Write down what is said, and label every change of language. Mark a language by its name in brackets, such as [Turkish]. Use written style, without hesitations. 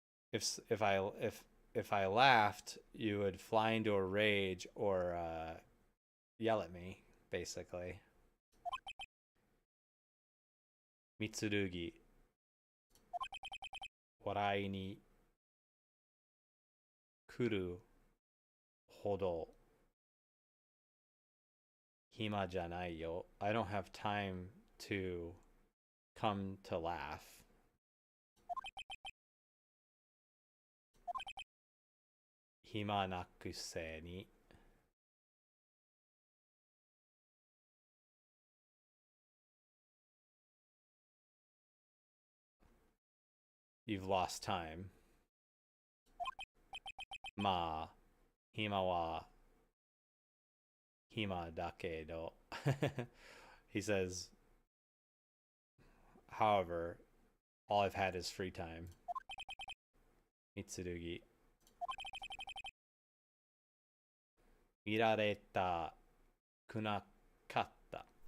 [English] If I laughed, you would fly into a rage or yell at me, basically. [Japanese] みつるぎ笑いに来るほど暇じゃないよ。 [English] I don't have time to come to laugh. [Japanese] 暇なくせに [English] You've lost time. [Japanese] まあ、暇は暇だけど [English] He says, however, all I've had is free time. [Japanese] みつるぎ見られたくなかった。